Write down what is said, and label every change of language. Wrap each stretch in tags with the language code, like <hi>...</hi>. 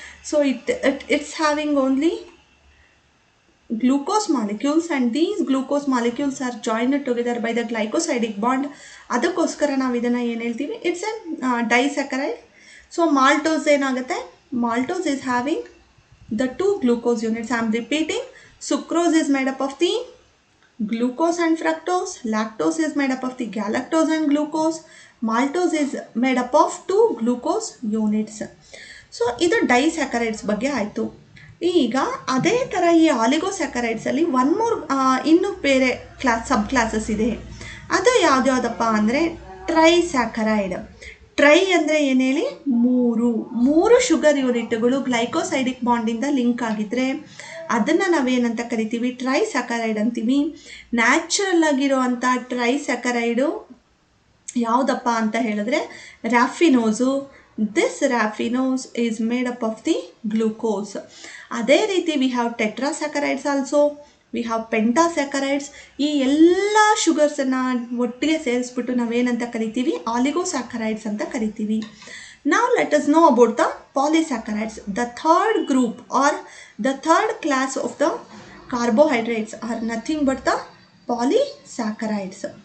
<en>So it's having only glucose molecules and these glucose molecules are joined together by the glycosidic bond.</en> <kn>ಅದಕ್ಕೋಸ್ಕರ ನಾವು ಇದನ್ನು ಏನು ಹೇಳ್ತೀವಿ,</kn> <en>It's a disaccharide.</en> <kn>So maltose ಏನಾಗುತ್ತೆ,</kn> <en>Maltose is having the 2 glucose units. I am repeating, sucrose is made up of the glucose and fructose, lactose is made up of the galactose and glucose, maltose is made up of 2 glucose units.</en> <kn>So ಇದು ಡೈಸ್ಯಾಕರೈಡ್ಸ್ ಬಗ್ಗೆ ಆಯಿತು. ಈಗ ಅದೇ ಥರ ಈ ಆಲಿಗೋಸ್ಯಾಕರೈಡ್ಸಲ್ಲಿ ಇನ್ನೂ ಬೇರೆ ಸಬ್ classes ಇದೆ. ಅದು ಯಾವ್ದ್ಯಾವುದಪ್ಪ ಅಂದರೆ ಟ್ರೈಸ್ಯಾಕರೈಡ್. ಟ್ರೈ ಅಂದರೆ ಏನು ಹೇಳಿ, 3 ಶುಗರ್ ಯೂನಿಟ್ಗಳು ಗ್ಲೈಕೋಸೈಡಿಕ್ ಬಾಂಡಿಂದ ಲಿಂಕ್ ಆಗಿದ್ದರೆ ಅದನ್ನು ನಾವೇನಂತ ಕರಿತೀವಿ, ಟ್ರೈಸ್ಯಾಕರೈಡ್ ಅಂತೀವಿ. ನ್ಯಾಚುರಲ್ ಆಗಿರೋವಂಥ ಟ್ರೈಸ್ಯಾಕರೈಡು ಯಾವುದಪ್ಪ ಅಂತ ಹೇಳಿದ್ರೆ ರ್ಯಾಫಿನೋಸು.</kn> <en>This raffinose is made up of the glucose.</en> <kn>ಅದೇ ರೀತಿ</kn> <en>We have tetrasaccharides also, we have pentasaccharides.</en> <kn>ಈ ಎಲ್ಲ ಶುಗರ್ಸನ್ನು ಒಟ್ಟಿಗೆ ಸೇರಿಸ್ಬಿಟ್ಟು ನಾವೇನಂತ ಕರಿತೀವಿ, ಆಲಿಗೋಸ್ಯಾಕರೈಡ್ಸ್ ಅಂತ ಕರಿತೀವಿ.</kn> <en>Now let us know about the polysaccharides. The third group or the third class of the carbohydrates are nothing but the polysaccharides.</en>